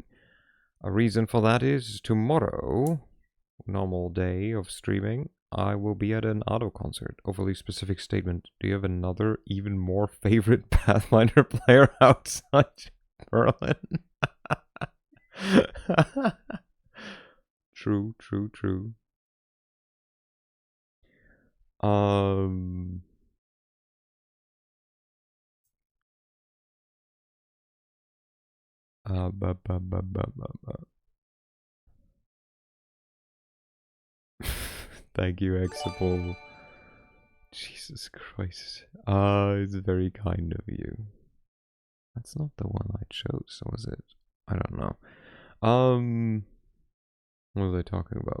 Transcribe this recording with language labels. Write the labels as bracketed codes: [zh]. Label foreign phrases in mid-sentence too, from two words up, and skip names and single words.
[en] A reason for that is tomorrow, normal day of streaming, I will be at an auto concert. Overly specific statement. Do you have another even more favorite Pathfinder player outside Berlin? True. Um ba, ba, ba, ba, ba. Thank you, Exable. Jesus Christ. It's very kind of you. That's not the one I chose, was it? I don't know. What was I talking about?